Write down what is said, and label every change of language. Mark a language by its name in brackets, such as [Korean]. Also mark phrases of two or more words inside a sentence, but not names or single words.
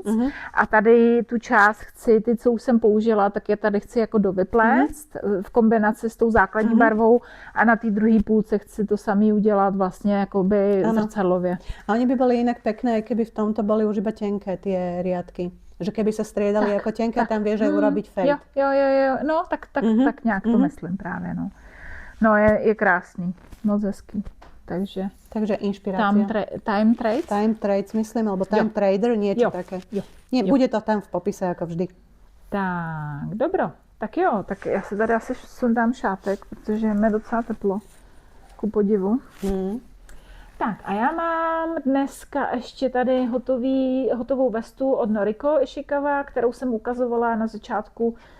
[Czech] A tady tu část chci, ty, co už jsem použila, tak je tady chci jako dovyplést v kombinaci s tou základní barvou a na té druhé půlce chci to samý udělat vlastně jakoby zrcadlově. A oni by byly jinak pěkné, kdyby v tomto byly už iba tenké ty riadky. [Slovak] Že keby se striedali jako tenké, tam vieš aj urobiť fade. [Czech] Jo. No, tak nějak to myslím právě, no. No, je krásný, moc hezký. Takže [Slovak] inšpirácia. Time Trades? Time Trades, myslím, alebo Time Trader, niečo také. Nie, bude to tam v popise, jako vždy. [Czech] Tak, dobro. Tak jo, tak já si tady asi sundám šátek, protože je mi docela teplo. Ku podivu. Tak a já mám dneska ještě tady hotovou vestu od Noriko Ishikawa, kterou jsem ukazovala na začátku.